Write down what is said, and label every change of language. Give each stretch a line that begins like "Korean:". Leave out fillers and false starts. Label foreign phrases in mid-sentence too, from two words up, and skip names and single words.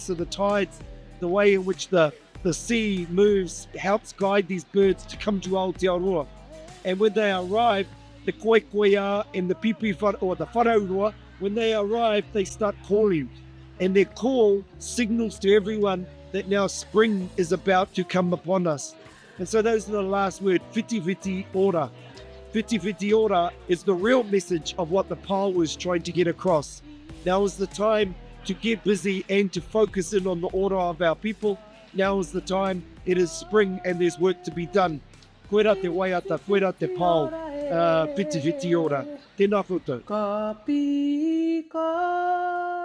English: So the tides, the way in which the sea moves, helps guide these birds to come to Aotearoa. And when they arrive, the koekoea and the pipi or the wharauroa, when they arrive, they start calling. And their call signals to everyone that now spring is about to come upon us. And so those are the last word,
Māori: whiti whiti ora. Whiti whiti ora
English: is the real message of what the pau was trying to get across. Now is the time to get busy and to focus in on the ora of our people. Now is the time, it is spring and there's work to be done.
Māori: Koera te waiata, koera te pau, whiti whiti ora. Tēnā koutou. Ka pika